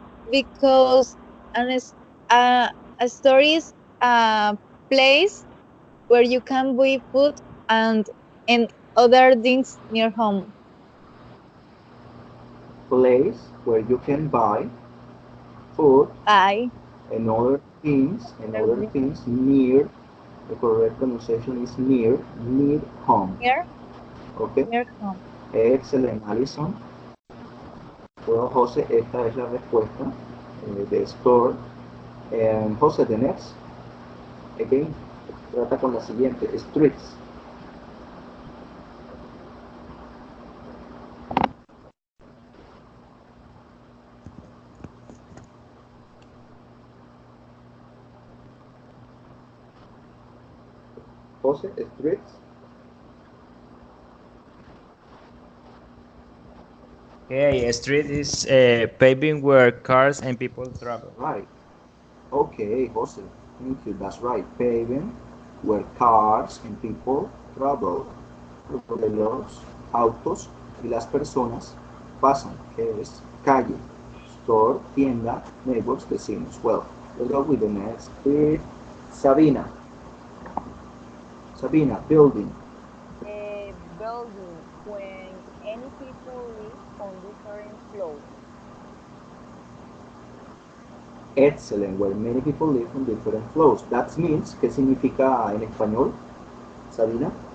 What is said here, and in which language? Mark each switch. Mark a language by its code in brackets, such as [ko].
[en] because a store is a place where you can buy food and other things near home. Place where you can buy food Buy and other things near. The correct pronunciation is near home. Okay. near home. Excellent, Alison. [es] Well, Jose, esta es la respuesta de store. [en] And Jose, the next, again, [es] trata con la siguiente, [en] streets. Jose, streets. Okay, a street is paving where cars and people travel. Right. Okay, Jose. Thank you. That's right. Paving where cars and people travel. [es] Donde los autos y las personas pasan, que es calle. Store, tienda, neighbors, vecinos. [en] Well, let's go with the next. Sabina. Sabina, building. A building when any people live on different floors. Excellent, where many people live on different floors. That means, [es] ¿qué significa en español, Sabina?